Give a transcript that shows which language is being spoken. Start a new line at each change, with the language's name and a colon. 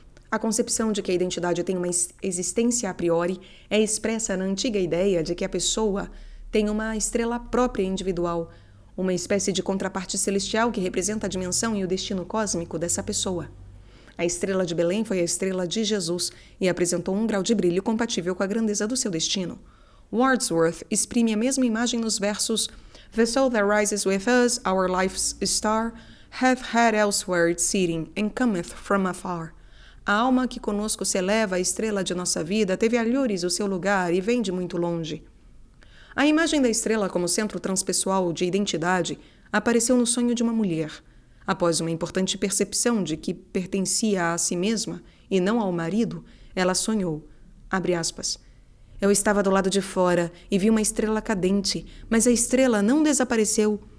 Portuguese: A concepção de que a identidade tem uma existência a priori é expressa na antiga ideia de que a pessoa tem uma estrela própria individual, uma espécie de contraparte celestial que representa a dimensão e o destino cósmico dessa pessoa. A estrela de Belém foi a estrela de Jesus e apresentou um grau de brilho compatível com a grandeza do seu destino. Wordsworth exprime a mesma imagem nos versos
English: The soul that rises with us, our life's star, hath had elsewhere its seating, and cometh from afar.
Portuguese: A alma que conosco se eleva, a estrela de nossa vida, teve alhures o seu lugar e vem de muito longe. A imagem da estrela como centro transpessoal de identidade apareceu no sonho de uma mulher. Após uma importante percepção de que pertencia a si mesma e não ao marido, ela sonhou, abre aspas, eu estava do lado de fora e vi uma estrela cadente, mas a estrela não desapareceu.